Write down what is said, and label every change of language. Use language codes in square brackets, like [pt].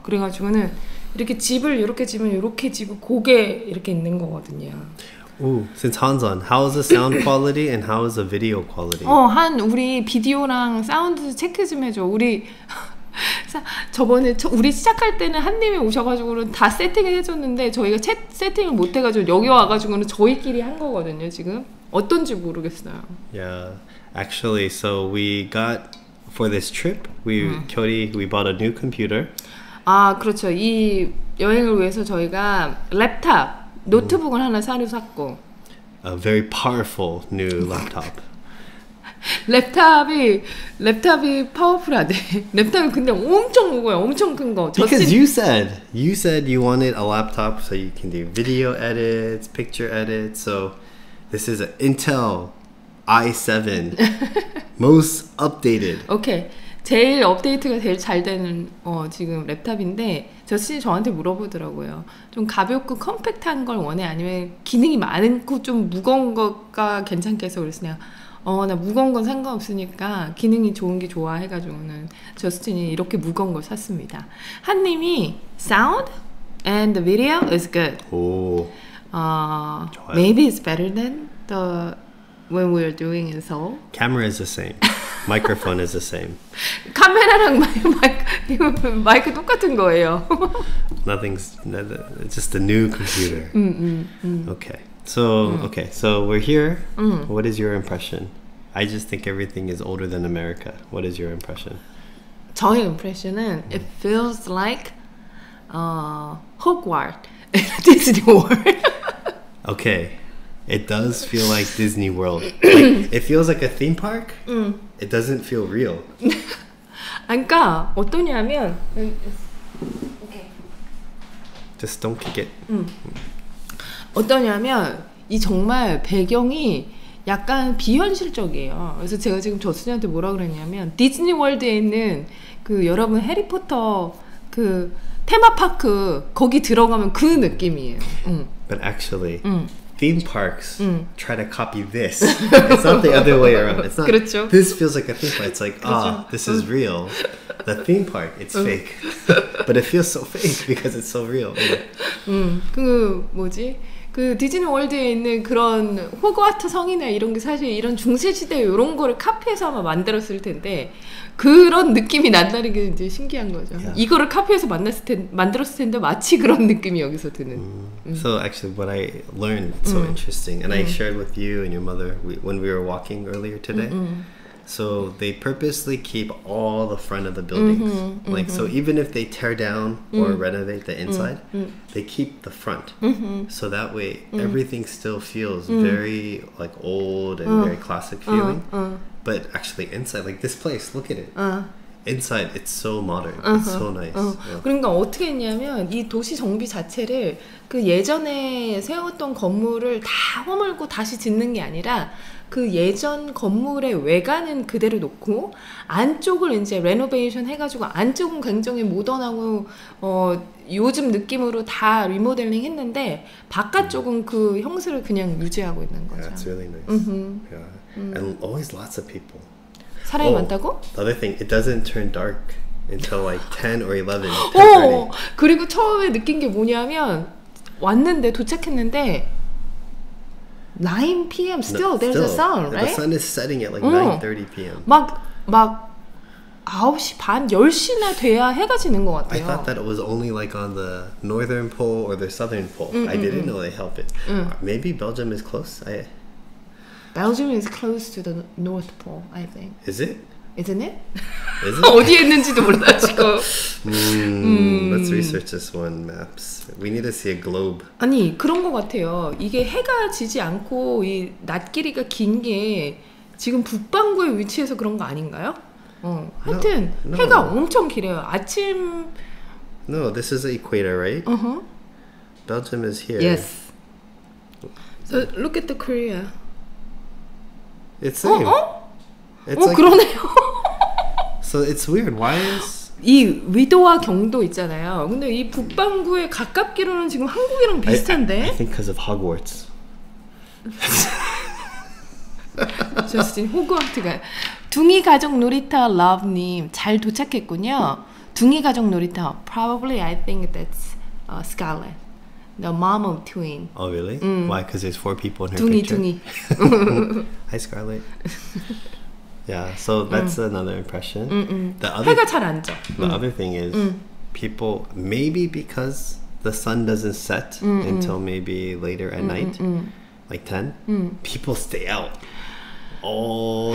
[ko] 그래가지고는 이렇게 집을 이렇게 지면 이렇게 지고 고개 이렇게 있는 거거든요. [en] Ooh, since Han's on, how is the sound quality and how is the video quality? [ko] 한 우리 비디오랑 사운드 체크 좀 해줘. 우리 저번에 우리 시작할 때는 한님이 오셔가지고는 다 세팅을 해줬는데 저희가 세팅을 못 해가지고 여기 와가지고는 저희끼리 한 거거든요. 지금 어떤지 모르겠어요. [en] Yeah, actually, so we got for this trip, we bought a new computer. [ko] 아, 그렇죠. 이 여행을 위해서 저희가 랩탑, 노트북을 하나 샀고. [en] A very powerful new laptop. [ko] 랩탑이 파워풀하대. 랩탑이 근데 엄청 무거워요. 엄청 큰 거. [en] Because you said you wanted a laptop so you can do video edits, picture edits. So this is an Intel i7, most updated. [ko] 오케이. 제일 업데이트가 제일 잘 되는 지금 랩탑인데 저씨 저한테 물어보더라고요. 좀 가볍고 컴팩트한 걸 원해? 아니면 기능이 많고 좀 무거운 거가 괜찮겠어? 그래서 내가 나 무거운 건 상관없으니까 기능이 좋은 게 좋아 해가지고는 저스틴이 이렇게 무거운 걸 샀습니다. [en] 한님이 sound and the video is good. 오. Maybe it's better than the when we're doing in Seoul. Camera is the same. Microphone is the same. 카메라랑 마이크 똑같은 거예요. It's just a new computer. Okay. So we're here. What is your impression? I just think everything is older than America. What is your impression? [ko] 저의 [en] impression은 it feels like Hogwarts, Disney World. Okay. It does feel like Disney World. Like, it feels like a theme park. It doesn't feel real. [ko] 그러니까 어떠냐면 [en] Just don't kick it. [ko] 어떠냐면 이 정말 배경이 약간 비현실적이에요. 그래서 제가 지금 저순이한테 뭐라 그랬냐면 디즈니 월드에 있는 그 여러분 해리포터 그 테마파크 거기 들어가면 그 느낌이에요. [en] But actually, theme parks try to copy this. It's not the other way around. It's not. [ko] 그렇죠. [en] This feels like a theme park. It's like, this is real. The theme park, it's fake. But it feels so fake because it's so real. [ko] 그 뭐지? 그 디즈니 월드에 있는 그런 호그와트 성이나 이런 게 사실 이런 중세시대 이런 거를 카피해서 아마 만들었을 텐데 그런 느낌이 난다는 게 이제 신기한 거죠. [en] Yeah. [ko] 이거를 카피해서 만들었을 텐데 마치 그런 느낌이 여기서 드는. [en] So actually what I learned so interesting and I shared with you and your mother when we were walking earlier today. So they purposely keep all the front of the buildings. Like so even if they tear down or renovate the inside, they keep the front. So that way everything still feels very like old and very classic feeling. But actually inside, like this place, look at it. Inside, it's so modern. It's so nice. Yeah. [ko] 그러니까 어떻게 했냐면 이 도시 정비 자체를 그 예전에 세웠던 건물을 다 허물고 다시 짓는 게 아니라 그 예전 건물의 외관은 그대로 놓고 안쪽을 이제 레노베이션 해가지고 안쪽은 굉장히 모던하고 요즘 느낌으로 다 리모델링 했는데 바깥쪽은 그 형식을 그냥 유지하고 있는 거죠. [en] Yeah, it's really nice. Yeah. And always lots of people. [ko] 사람이 많다고? [en] The other thing, it doesn't turn dark until like 10 or 11, 10:30. [ko] 그리고 처음에 느낀 게 뭐냐면 왔는데 도착했는데 9 p.m. [en] Still there's a sun, right? The sun is setting at like 9:30 p.m. [ko] 막 9시 반, 10시나 돼야 해가 지는 것 같아요. [en] I thought that it was only like on the northern pole or the southern pole. I didn't know they help it. Maybe Belgium is close. Belgium is close to the North Pole, I think. Is it? Isn't it? Is it? [ko] 어디에 있는지도 몰라 지금. [en] Let's research this one. Maps. We need to see a globe. [ko] 아니 그런 것 같아요. 이게 해가 지지 않고 이 낮 길이가 긴 게 지금 북반구에 위치해서 그런 거 아닌가요? 하여튼 [en] No. [ko] 해가 엄청 길어요. 아침. [en] No, this is the equator, right? Uh-huh. Belgium is here. Yes. So look at the Korea. It's same. It's like, [ko] 그러네요. [en] so it's weird. Why is [ko] 이 위도와 경도 있잖아요. 근데 이 북반구에 가깝기로는 지금 한국이랑 비슷한데. [en] I think because of Hogwarts. [ko] 저스틴 호그와트가 둥이 가족 놀이터 러브님 잘 도착했군요. [en] 둥이 가족 놀이터 probably I think that's Scarlett, the mom of twin. Oh really? Why? Because there's 4 people in her [ko] 둥이 [en] picture. [ko] 둥이. [en] Hi Scarlett. Yeah, so that's another impression. The other, [ko] 해가 잘 안 져. [en] the other thing is people, maybe because the sun doesn't set until maybe later at night, like 10, people stay out all